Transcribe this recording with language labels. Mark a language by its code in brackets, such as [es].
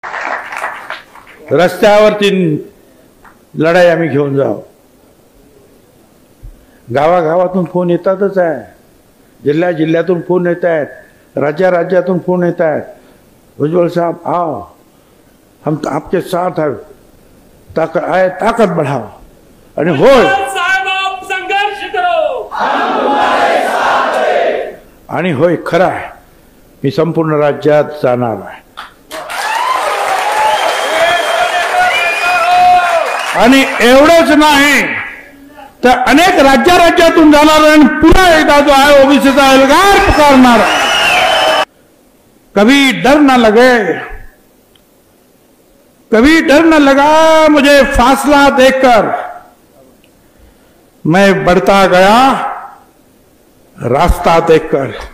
[mr] रस्त्यावरती लढाई आम्ही घेऊन जाऊ। गावागावातून फोन येतातच आहे, जिल्ह्यातून फोन येत आहेत, राज्यातून फोन येत आहेत। [hi] उज्ज्वल साहब आओ, हम आपके साथ है, ताकत बढ़ाओ। [mr] आणि होय [hi] संघर्ष करो, हम तुम्हारे साथ हैं। [mr] आणि होय खरं आहे, मी संपूर्ण राज्यात जाणार आहे आणि एवढंच नाही तर अनेक राज्यातून जाणार आणि पुन्हा एकदा जो आहे ओबीसीचा एल्गार पुकारणार। [hi] कभी डर न लगा मुझे फासला देखकर, मैं बढ़ता गया रास्ता देखकर।